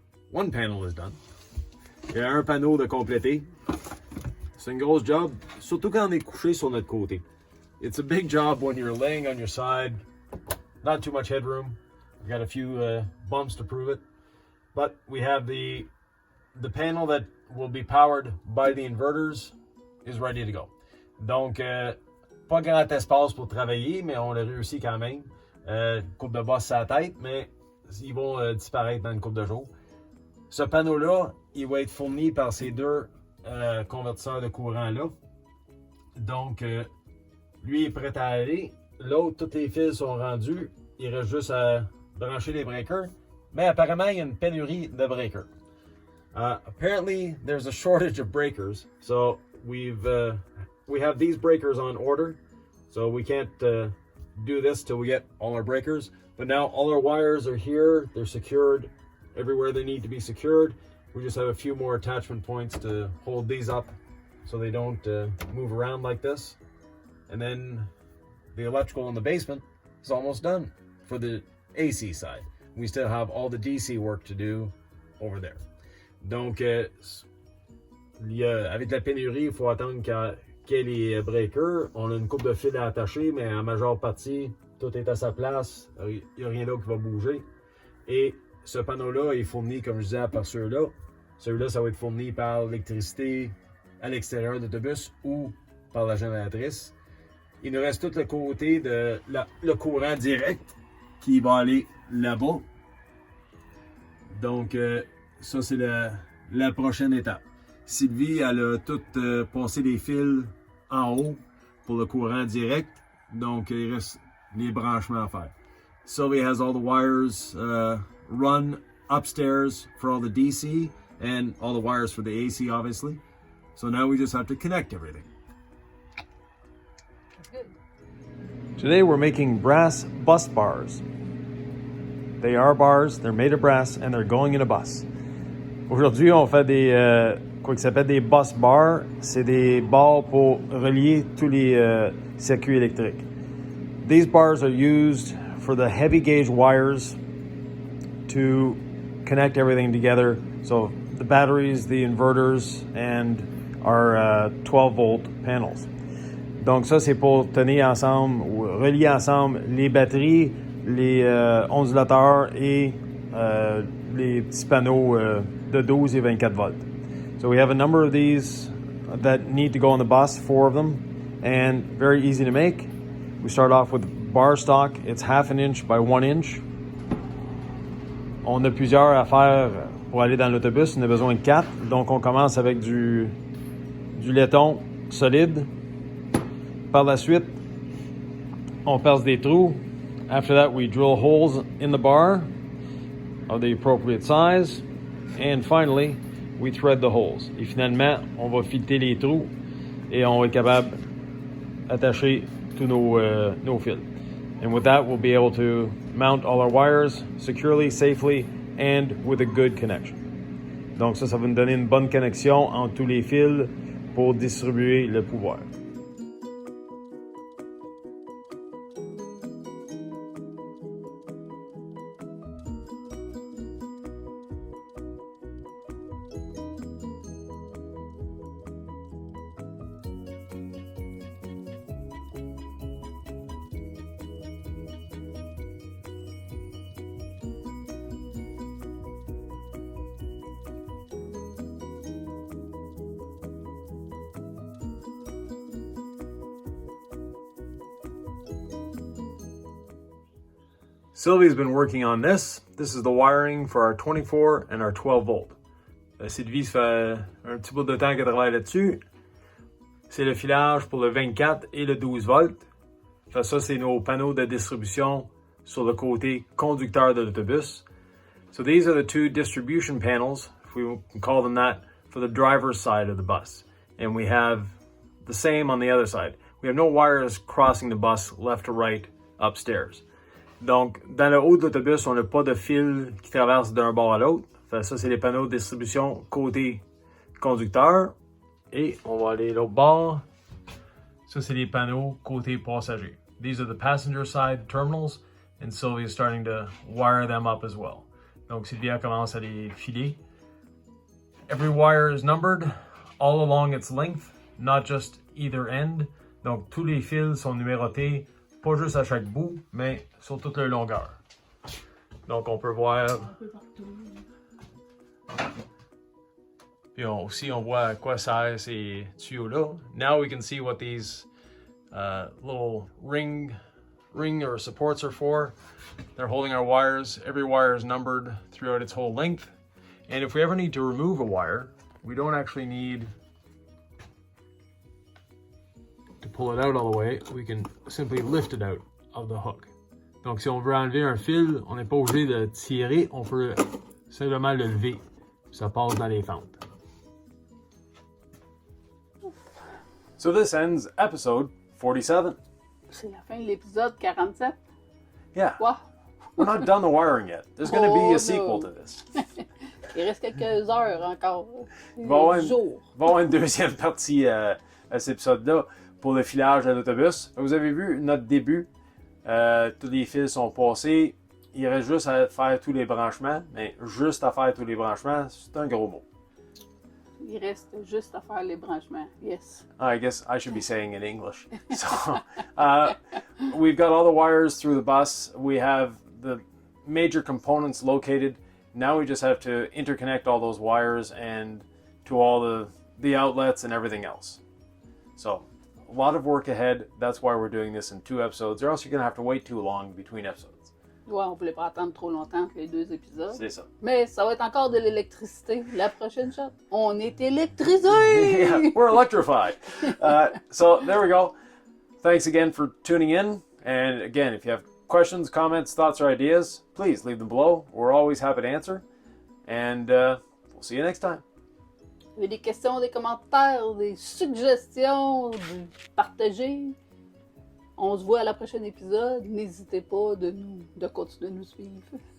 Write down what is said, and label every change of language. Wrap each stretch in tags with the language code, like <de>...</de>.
<en>one panel is done.</en> <fr>Il y a un panneau de compléter. C'est une grosse job, surtout quand on est couché sur notre côté.</fr> <en>It's a big job when you're laying on your side. Not too much headroom. We've got a few bumps to prove it. But we have the panel that will be powered by the inverters is ready to go.</en> <fr>Donc, pas grand espace pour travailler, mais on l'a réussi quand même. Coupe de bosse à la tête, mais ils vont disparaître dans une couple de jours. Ce panneau-là, il va être fourni par ces deux convertisseurs de courant-là. Donc, lui est prêt à aller. L'autre, tous les fils sont rendus. Il reste juste à brancher les breakers. Mais apparemment, il y a une pénurie de breakers.</fr> <en>Apparently, there's a shortage of breakers. So, we have these breakers on order. So, we can't do this till we get all our breakers. But now, all our wires are here. They're secured everywhere they need to be secured. We just have a few more attachment points to hold these up so they don't move around like this. And then the electrical in the basement is almost done for the AC side. We still have all the DC work to do over there.</en> <fr>Donc, avec la pénurie, il faut attendre qu'il y ait les breakers. On a une coupe de fils à attacher, mais en majeure partie, tout est à sa place. Il n'y a rien d'autre qui va bouger. Et ce panneau-là est fourni, comme je disais, par ceux-là. Celui-là, ça va être fourni par l'électricité à l'extérieur de l'autobus ou par la génératrice. Il nous reste tout le côté de le courant direct qui va aller là-bas. Donc, ça, c'est la prochaine étape. Sylvie, elle a tout passé les fils en haut pour le courant direct. Donc, il reste les branchements à faire.</fr> <en>Sylvie has all the wires run upstairs for all the DC and all the wires for the AC, obviously. So now we just have to connect everything. Today we're making brass bus bars. They are bars, they're made of brass, and they're going in a bus.</en> <fr>Aujourd'hui, on fait quoi qui s'appelle des bus bars. C'est des bars pour relier tous les circuits électriques.</fr> <en>These bars are used for the heavy gauge wires to connect everything together. So the batteries, the inverters, and our 12-volt panels.</en> <fr>Donc ça, c'est pour tenir ensemble, ou relier ensemble les batteries, les ondulateurs et les petits panneaux de 12 et 24 volts.</fr> <en>So we have a number of these that need to go on the bus, 4 of them, and very easy to make. We start off with bar stock. It's 1/2 inch by 1 inch.</en> <fr>On a plusieurs à faire pour aller dans l'autobus. On a besoin de 4. Donc on commence avec du laiton solide. Par la suite, on perce des trous.</fr> <en>After that, we drill holes in the bar of the appropriate size. And finally, we thread the holes.</en> <fr>Et finalement, on va fileter les trous et on va être capable d'attacher tous nos fils.</fr> <en>And with that, we'll be able to mount all our wires securely, safely, and with a good connection.</en> <fr>Donc ça va nous donner une bonne connexion entre tous les fils pour distribuer le pouvoir.</fr> <en>Sylvie's been working on this. This is the wiring for our 24 and our 12 volt.</en> <fr>Sylvie, ça fait un petit bout de temps qu'elle travaille là-dessus. C'est le filage pour le 24 et le 12 volts. Ça, c'est nos panneaux de distribution sur le côté conducteur de l'autobus.</fr> <en>So these are the 2 distribution panels, if we can call them that, for the driver's side of the bus. And we have the same on the other side. We have no wires crossing the bus left to right upstairs.</en> <fr>Donc, dans le haut de l'autobus, on n'a pas de fil qui traverse d'un bord à l'autre. Ça, c'est les panneaux de distribution côté conducteur. Et on va aller l'autre bord. Ça, c'est les panneaux côté passager.</fr> <en>These are the passenger side terminals, and Sylvie is starting to wire them up as well.</en> <fr>Donc Sylvia commence à les filer.</fr> <en>Every wire is numbered all along its length, not just either end.</en> <fr>Donc tous les fils sont numérotés, pas juste à chaque bout, mais sur toute leur longueur. Donc on peut voir. Puis aussi on voit à quoi servent ces tuyaux-là.</fr> <en>Now we can see what these little ring or supports are for. They're holding our wires. Every wire is numbered throughout its whole length. And if we ever need to remove a wire, we don't actually need to pull it out all the way. We can simply lift it out of the hook.</en> <fr>Donc si on veut enlever un fil, on n'est pas obligé de tirer, on peut simplement le lever. Ça passe dans les fentes.</fr> <en>So this ends episode 47.</en> <fr>C'est la fin de l'épisode 47.</fr> <en>Yeah. Wow. We're not done the wiring yet. There's going to be Oh, a sequel no. to this.</en> <fr>Il reste quelques heures encore. Il va y avoir Jours. une deuxième partie à cet épisode-là pour le filage de l'autobus. Vous avez vu notre début. Tous les fils sont passés. Il reste juste à faire tous les branchements. Mais juste à faire tous les branchements, c'est un gros mot. Il reste juste à faire les branchements.</fr> <en>Yes. I guess I should be saying in English. So, we've got all the wires through the bus. We have the major components located. Now we just have to interconnect all those wires and to all the outlets and everything else. So, a lot of work ahead. That's why we're doing this in 2 episodes, or else you're going to have to wait too long between episodes.</en> <fr>Ouais, on ne voulait pas attendre trop longtemps entre les 2 épisodes. C'est ça. Mais ça va être encore de l'électricité. La prochaine shot, on est électrisé!</fr> <en>Yeah, we're electrified. So there we go. Thanks again for tuning in. And again, if you have questions, comments, thoughts, or ideas, please leave them below. We're always happy to answer. And we'll see you next time.</en> <fr>Vous avez des questions, des commentaires, des suggestions, partagez. On se voit à la prochaine épisode. N'hésitez pas de continuer de nous suivre.</fr>